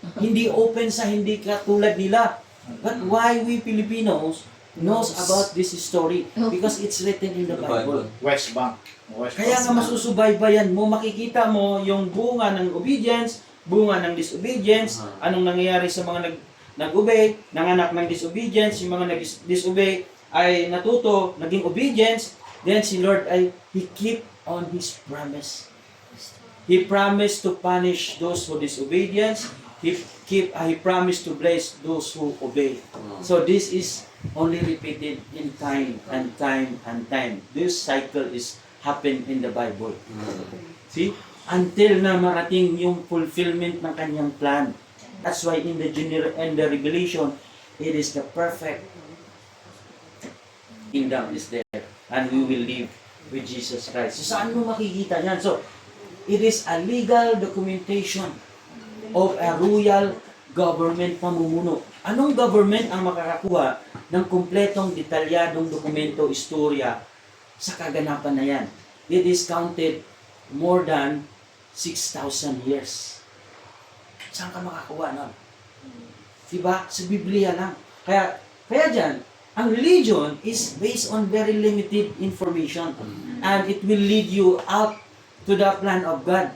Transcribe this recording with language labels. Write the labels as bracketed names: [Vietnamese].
[Filipino] Hindi open sa hindi katulad nila. [English] But why we Filipinos knows about this story? Because it's written in the Bible. West Bank. [Filipino] Kaya nga masusubaybayan mo, makikita mo yung bunga ng obedience, bunga ng disobedience, anong nangyayari sa mga nag-obey, nanganak ng disobedience, yung mga nag-disobey ay natuto, naging obedience, then si Lord ay, [English] He keep on His promise. He promised to punish those who disobedience. He promised to bless those who obey. So this is only repeated in time and time and time. This cycle is happen in the Bible. See? [Filipino] Until na marating yung fulfillment ng kanyang plan. [English] That's why in the Revelation, it is the perfect kingdom is there. And we will live with Jesus Christ. [Filipino] So saan mo makikita yan? [English] So, it is a legal documentation of a royal government pamumuno. [Filipino] Anong government ang makakakuha ng kumpletong detalyadong dokumento, istorya sa kaganapan na yan? [English] It is counted more than 6,000 years. [Filipino] Saan ka makakuha nun? Diba? Sa Biblia lang. Kaya dyan, [English] Ang religion is based on very limited information and it will lead you out to the plan of God.